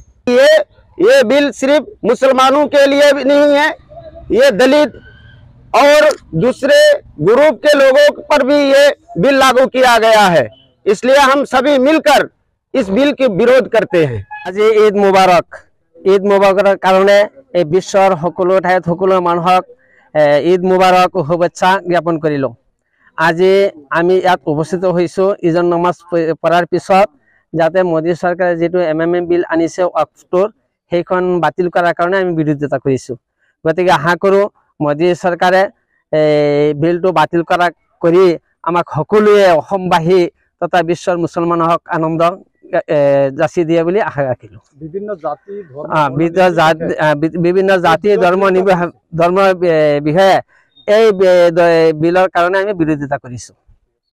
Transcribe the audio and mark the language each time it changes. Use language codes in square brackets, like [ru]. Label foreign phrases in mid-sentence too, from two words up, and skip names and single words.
[hi] ये बिल सिर्फ मुसलमानों के लिए भी नहीं है, ये दलित और दूसरे ग्रुप के लोगों पर भी ये बिल लागू किया गया है, इसलिए हम सभी मिलकर इस बिल के विरोध करते हैं। [as] আজ ঈদ মুবাৰকৰ কাৰণ বিশ্বৰ সকলো ঠাইত সকলো মানুহক ঈদ মুবাৰক শুভেচ্ছা জ্ঞাপন কৰিলো। আজ আমি য'ত উপস্থিত হৈছো ইজন নামাজ পঢ়াৰ পিছত যাতে মোদী চৰকাৰে যিটো এমএমএম বিল আনিছে ৱাকফটোৰ সেইখন বাতিল কৰাৰ কাৰণে আমি বিৰোধিতা কৰিছো। গতিকে আশা কৰো মোদী চৰকাৰে বিলটো বাতিল কৰি আমাক সকলোৱে অসমবাসী তথা বিশ্বৰ মুছলমানক আনন্দ যাচি দিয়ে বুলি আশা ৰাখিলো। বিভিন্ন জাতি ধৰ্ম বিষয়ে এই বিলৰ কাৰণে আমি বিৰোধিতা কৰিছো।